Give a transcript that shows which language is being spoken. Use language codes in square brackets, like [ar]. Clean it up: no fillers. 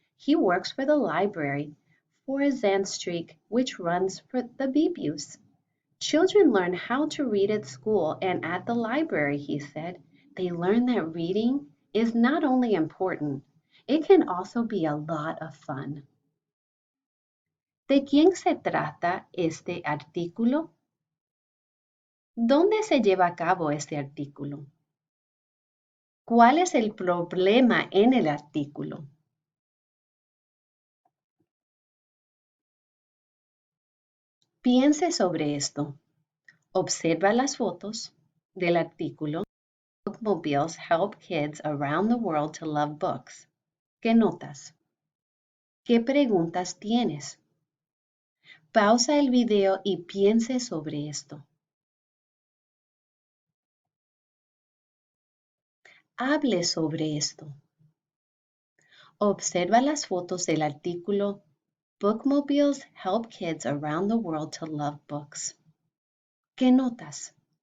[en] He works for the library for Zandstreek, which runs for the Bibus. Children learn how to read at school and at the library, he said. They learn that reading is not only important, it can also be a lot of fun. [es] ¿De quién se trata este artículo? ¿Dónde se lleva a cabo este artículo? ¿Cuál es el problema en el artículo? Piense sobre esto. Observa las fotos del artículo. [en] Bookmobiles help kids around the world to love books. [es] ¿Qué notas? ¿Qué preguntas tienes? Pausa el video y piense sobre esto. Hable sobre esto. Observa las fotos del artículo [en] Bookmobiles help kids around the world to love books. [es] ¿Qué notas?